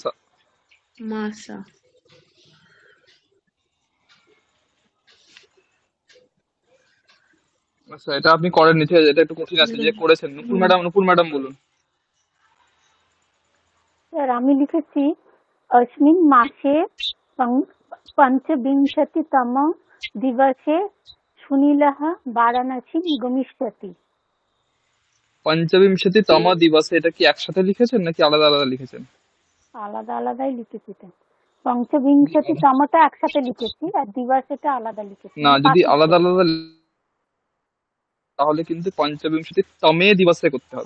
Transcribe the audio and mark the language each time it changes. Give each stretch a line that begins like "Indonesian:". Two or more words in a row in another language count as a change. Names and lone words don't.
Bangla: মাসা। আচ্ছা, এটা আপনি করেননি, ঠিক আছে, এটা একটু কঠিন আছে, যে করেছেন নুপুর ম্যাডাম, নুপুর ম্যাডাম বলুন। স্যার আমি লিখেছি
Sanskrit: अस्मिन् मासे पञ्चविंशतितम दिवसे सुनीलः वाराणसीं गमिष्यति। পঞ্চবিংশতি তম দিবসে,
Bangla: এটা কি একসাথে লিখেছেন নাকি আলাদা আলাদা লিখেছেন? আলাদা আলাদাই লিখেছি তো। পঞ্চবিংশতিতমটা একসাথে লিখেছি আর দিবসটা আলাদা লিখেছি, না, মানে যদি পার্থক্য আলাদা আলাদা তাহলে কিন্তু
Sanskrit: পঞ্চবিংশতি তমে দিবসে
Bangla: করতে হবে।